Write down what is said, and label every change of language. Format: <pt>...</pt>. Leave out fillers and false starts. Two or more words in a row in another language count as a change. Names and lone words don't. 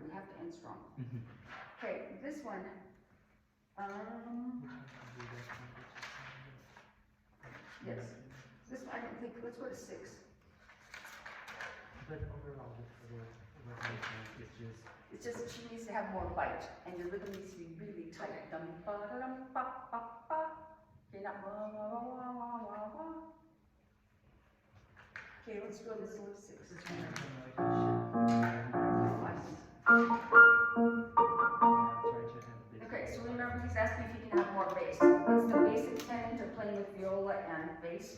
<en>We have to end strong. Okay, this one. Yes. This one I don't think. Let's go to 6. But overall, what I think is just. It's just that she needs to have more bite, and your rhythm needs to be really tight. Dum ba da dum ba ba ba. Okay, not wah wah wah wah wah wah wah. Okay, let's go to this little 6. Okay, so we remember he's asking if he can have more bass. It's the basic tenet of playing with viola and bass.</en>